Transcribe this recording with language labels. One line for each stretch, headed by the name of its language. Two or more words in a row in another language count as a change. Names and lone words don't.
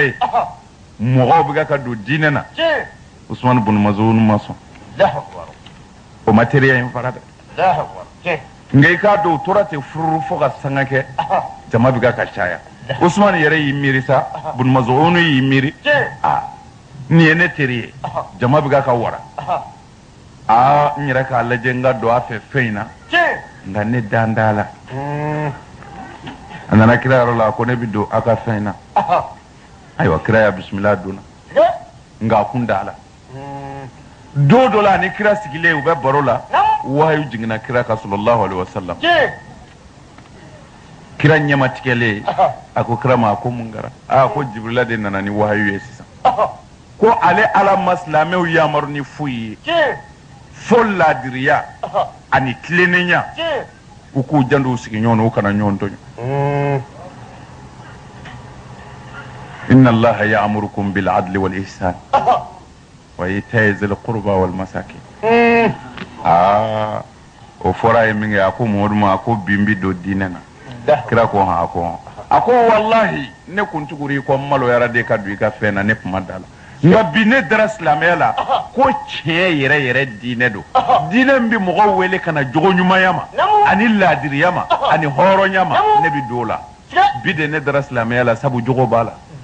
Bambara: ye mɔgɔw bɛ ka don diinɛ na usman bun maz'un ma sɔn o ma teriya in fara dɛ nka i k'a dɔn u tora ten fururu fo ka sanga kɛ jama bɛ ka caya usman yɛrɛ y'i miiri sa bun maz'un y'i miiri nin ye ne teri ye jama bɛ ka wara n yɛrɛ k'a lajɛ n ka don a fɛ fɛn in na nga ne dandala anana kira yɔrɔ la ko ne bi don a ka fɛn na ayiwa kira ya bisimila donna nga kun dala do dɔ la ni kira sigilen u bɛ baro la wahayu jiginna kira ka
Arabic: صلى الله عليه وسلم
Bambara: kira ɲɛmatigɛlen a ko kira ma a ko mun kɛra ko jibrila de nana ni wahayu ye sisan ko ale ala ma silamɛw yamaru ni foyi ye fo ladiriya ani tilennenya u k'u janto u sigiɲɔgɔn na u kana ɲɔgɔn tɔɲɔ
Arabic: إن الله يأمركم بالعدل والإحسان وإيتاء ذي القربى والمساكين
Bambara: o fɔra ye min kɛ a ko Mamadu ma a ko bi n bi don diinɛ na kira ko han a ko wallahi ne kun tuguri ko maloyara de ka don i ka fɛn na ne kuma da la nka bi ne dara silamɛya la ko tiɲɛ yɛrɛ yɛrɛ diinɛ don diinɛ min bɛ mɔgɔw wele ka na jogo ɲumanya ma ani laadiriya ma ani hɔrɔnya ma ne bɛ don o la bi de ne dara silamɛya la sabu jogo b'a la